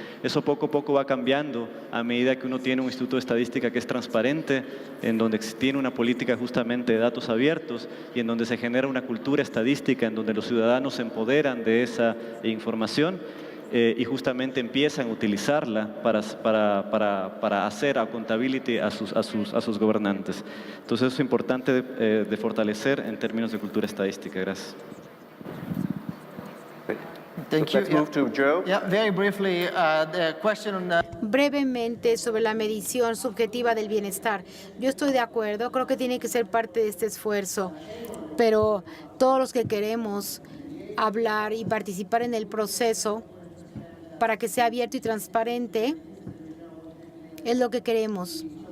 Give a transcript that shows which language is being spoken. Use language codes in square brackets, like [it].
[es] Eso poco a poco va cambiando a medida que uno tiene un instituto de estadística que es transparente, en donde tiene una política justamente de datos abiertos y en donde se genera una cultura estadística, en donde los ciudadanos se empoderan de esa información. Y justamente empiezan a utilizarla para hacer accountability a sus gobernantes. Entonces, eso es importante de fortalecer en términos de cultura estadística. Gracias. [en] Thank you. Let's move to Joe. Yeah, very briefly, the question on [es] Brevemente sobre la medición subjetiva del bienestar. Yo estoy de acuerdo, creo que tiene que ser parte de este esfuerzo, pero todos los que queremos hablar y participar en el proceso para que sea abierto y transparente, es lo que queremos.